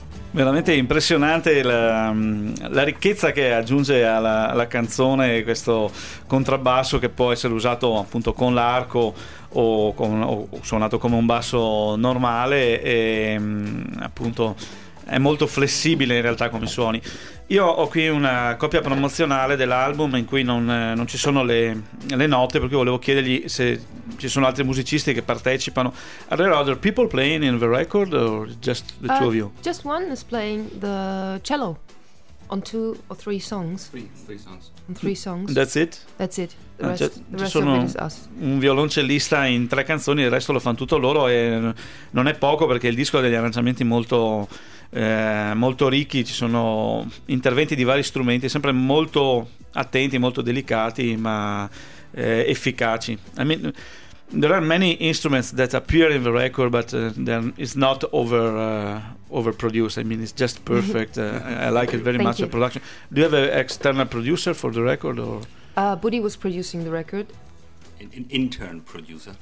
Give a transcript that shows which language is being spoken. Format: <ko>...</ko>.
<it>Veramente impressionante la ricchezza che aggiunge alla canzone questo contrabbasso, che può essere usato appunto con l'arco o suonato come un basso normale, e appunto è molto flessibile in realtà come suoni. Io ho qui una copia promozionale dell'album in cui non ci sono le note, perché volevo chiedergli se ci sono altri musicisti che partecipano.</it> <en>Are there other people playing in the record or just the two of you? Just one is playing the cello on two or three songs. Three songs. That's it. The rest of it is us.</en> <it>Un violoncellista in tre canzoni, il resto lo fanno tutto loro, e non è poco, perché il disco ha degli arrangiamenti molto molto ricchi, ci sono interventi di vari strumenti, sempre molto attenti, molto delicati, ma efficaci.</it> <en>I mean, there are many instruments that appear in the record, but it's not overproduced. I mean, it's just perfect. I like it very much. You. The production. Do you have an external producer for the record? Or Buddy was producing the record. An intern producer.</en>